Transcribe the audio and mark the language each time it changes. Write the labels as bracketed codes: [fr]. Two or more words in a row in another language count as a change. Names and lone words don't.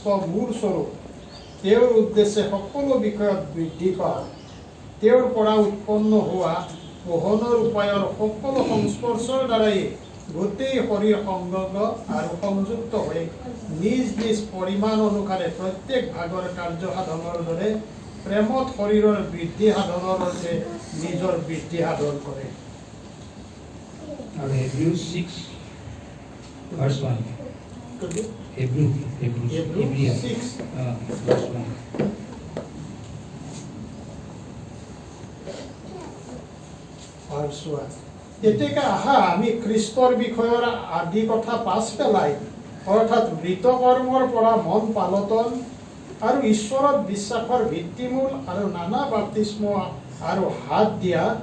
[as] মূৰ স্বৰূপ, তেওঁৰ উদ্দেশ্যে সকলো বিষয়ত বৃদ্ধি পাওঁ, তেওঁৰ পৰা উৎপন্ন হোৱা পোহনৰ উপায়ৰ সকলো সংস্পৰ্শৰ দ্বাৰাই গোটেই শৰীৰ সংলগ্ন আৰু সংযুক্ত হৈ নিজ নিজ পৰিমাণ অনুসাৰে প্ৰত্যেক ভাগৰ কাৰ্য সাধনৰ দৰে প্ৰেমত শৰীৰৰ বৃদ্ধি সাধনৰ অৰ্থে নিজৰ বৃদ্ধি সাধন কৰে। [en] আৰু Hebrews 6 verse 1. Hebrews 6 verse 1. [as] এতিয়া আহা আমি খ্ৰীষ্টৰ বিষয়ৰ আদি কথা পাছ পেলাই, অৰ্থাৎ মৃত কৰ্মৰ পৰা মন পালটন আৰু ঈশ্বৰৰ বিশ্বাসৰ ভিত্তিমূল আৰু নানা বাপ্তিস্ম আৰু হাত দিয়া